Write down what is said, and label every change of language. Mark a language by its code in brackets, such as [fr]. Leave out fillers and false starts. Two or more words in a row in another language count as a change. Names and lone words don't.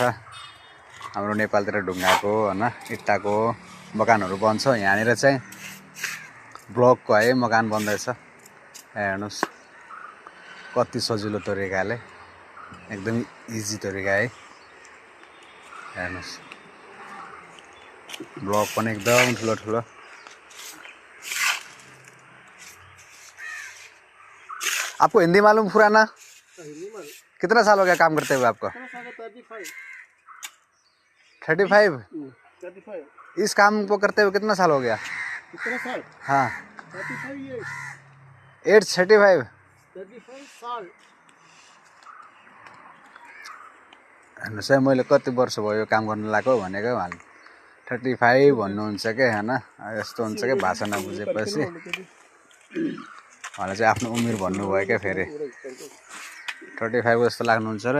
[ne] हाम्रो नेपालतिर ढुङ्गाको होइन इट्टाको मकानहरू बन्छ, यहाँनिर चाहिँ ब्लकको है मकान बन्दैछ। हेर्नुहोस् कति सजिलो तरिकाले, एकदम इजी तरिका है। हेर्नुहोस् ब्लक पनि एकदम ठुलो ठुलो। [hi] आपको हिंदी मालूम पुराना? कितना साल हो गया काम करते हुए आपको? 35। इस काम को करते हुए कितना साल हो गया? कितना साल? हाँ 35 years। 835 साल। [ne] हेर्नुहोस् है, मैले कति वर्ष भयो काम गर्नु लागेको भनेको उहाँले 35 भन्नुहुन्छ क्या होइन। यस्तो हुन्छ क्या भाषा नबुझेपछि उहाँले चाहिँ आफ्नो उमेर भन्नुभयो क्या फेरि 35 जस्तो लाग्नुहुन्छ र।